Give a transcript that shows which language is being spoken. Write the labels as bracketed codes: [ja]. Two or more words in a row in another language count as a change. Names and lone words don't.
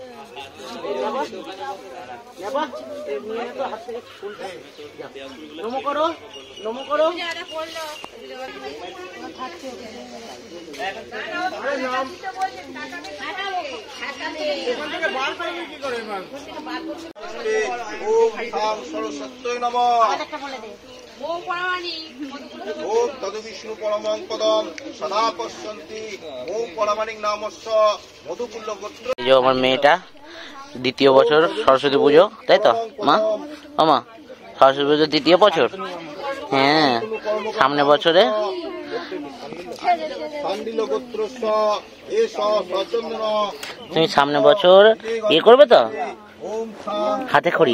[bn] নমো করো, নমো করো। [sa] ওম সাং সরস্বত্যৈ নমঃ। ওম তদ বিষ্ণু পরমং পদম সদা পশ্যন্তি ওম পরমাণিং নামস্য মধুকুল্ল গোত্র। [bn] এই যে আমার মেয়েটা দ্বিতীয় বছর সরস্বতী পুজো, তাই তো মা? মা সরস্বতী পুজো দ্বিতীয় বছর, হ্যাঁ সামনে বছরে তুমি সামনে বছর ইয়ে করবে তো, হাতে খড়ি।